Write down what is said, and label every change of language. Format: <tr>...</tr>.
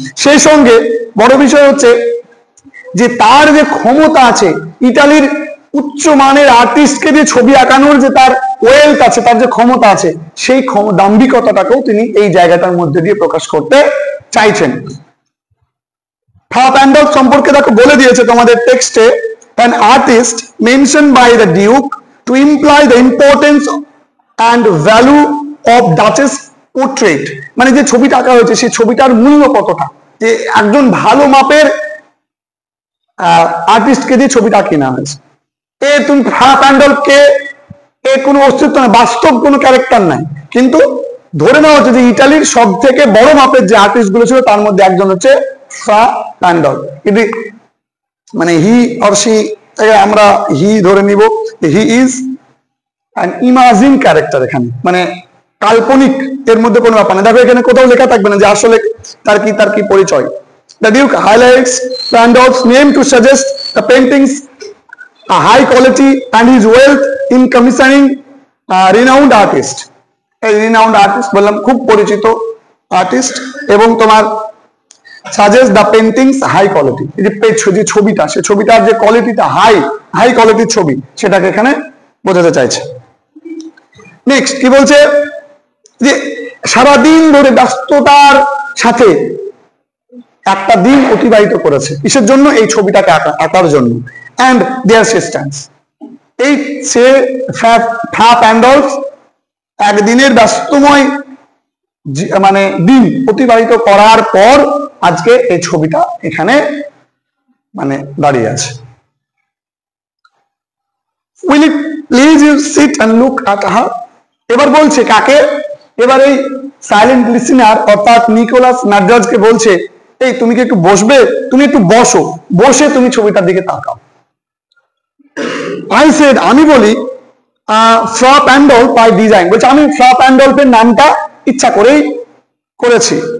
<bn>সেই সঙ্গে বড় বিষয় হচ্ছে যে তার যে ক্ষমতা আছে, ইতালির উচ্চ মানের আর্টিস্টকে দিয়ে ছবি আঁকানোর যে তার ওয়েলথ আছে, তার যে ক্ষমতা আছে, সেই দাম্ভিকতাটাকেও তিনি এই জায়গাটার মধ্যে দিয়ে প্রকাশ করতে চাইছেন। ফ্রা প্যান্ডল সম্পর্কে দেখো বলে দিয়েছে তোমাদের টেক্সটে,</bn> <en>an artist mentioned by the Duke to imply the importance and value of Duchess portrait।</en> <bn>মানে যে ছবিটা আঁকা হয়েছে সেই ছবিটার মূল্য কতটা, যে একজন ভালো মাপের আর্টিস্টকে দিয়ে ছবিটা আঁকিয়ে নেওয়া হয়েছে। তুমি ফ্রা প্যান্ডলকে কোনো অস্তিত্ব না, বাস্তব কোনো ক্যারেক্টার নাই, কিন্তু ধরে নেওয়া হচ্ছে যে ইটালির সব থেকে বড় মাপের যে আর্টিস্ট গুলো ছিল তার মধ্যে একজন হচ্ছে ফ্রা প্যান্ডল। কিন্তু মানে হি অর সি, আমরা হি ধরে নিব,</bn> <en>He is an imagine character.</en> <bn>এখানে মানে কাল্পনিক, এর মধ্যে কোনো ব্যাপার না। দেখো এখানে কোথাও লেখা থাকবে না যে আসলে তার কি পরিচয়।</bn> <en>The Duke highlights Pandolf's name to suggest the painting's high quality and his wealth in commissioning renowned artist।</en> <bn>এই রিনাউন্ড আর্টিস্ট বললাম, খুব পরিচিত আর্টিস্ট, এবং তোমার</bn> <en>Suggest the paintings high quality.</en> <bn>এই যে ছবিটা, সে ছবিটার যে কোয়ালিটিটা হাই কোয়ালিটির ছবি, সেটাকে এখানে বোঝাতে চাইছে। নেক্সট কি বলছে, যে সারাদিন ধরে ব্যস্ততার সাথে একটা দিন অতিবাহিত করেছে, কিসের জন্য? এই ছবিটাকে আঁকার জন্য।</bn> <en>And there সে stands.</en> <bn>এই সে ফ্রা প্যান্ডলস একদিনের ব্যস্তময় মানে দিন অতিবাহিত করার পর আজকে এই ছবিটা এখানে মানে দাঁড়িয়ে আছে।</bn> <en>Will it please you sit and look at her?</en> <bn>এবার বলছে কাকে? এবার এই সাইলেন্ট লিসেনার অর্থাৎ নিকোলাস নার্জাজকে বলছে, এই তুমি কি একটু বসবে? তুমি একটু বসো, বসে তুমি ছবিটার দিকে তাকাও।</bn> <en>I said,</en> <bn>আমি বলি, ফ্রা প্যান্ডলফ</bn> <en>by design,</en> <bn>বলছে আমি ফ্রা প্যান্ডলফের নামটা ইচ্ছা করেই করেছি।</bn>